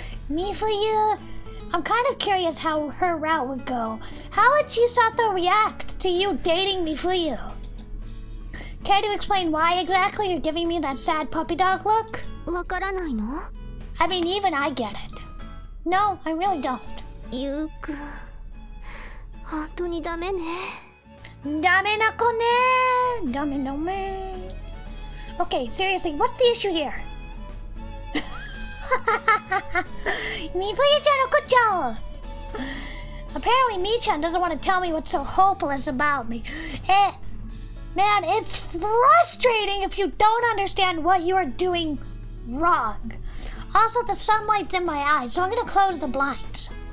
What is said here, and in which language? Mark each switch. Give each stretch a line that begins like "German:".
English: Mifuyu, I'm kind of curious how her route would go. How would Chisato react to you dating Mifuyu? Care to explain why exactly you're giving me that sad puppy dog look?
Japanese: わからないの？
English: I mean, even I get it. No, I really don't.
Japanese: ゆうくん、本当にダメね。ダメな子ね。ダメダメ。
English: Okay, seriously, what's the issue here?
Japanese: みふゆちゃんのこっちゃ。
English: Apparently, Mi-chan doesn't want to tell me what's so hopeless about me. Man, it's frustrating if you don't understand what you are doing wrong. Also, the sunlight's in my eyes, so I'm gonna close the blinds.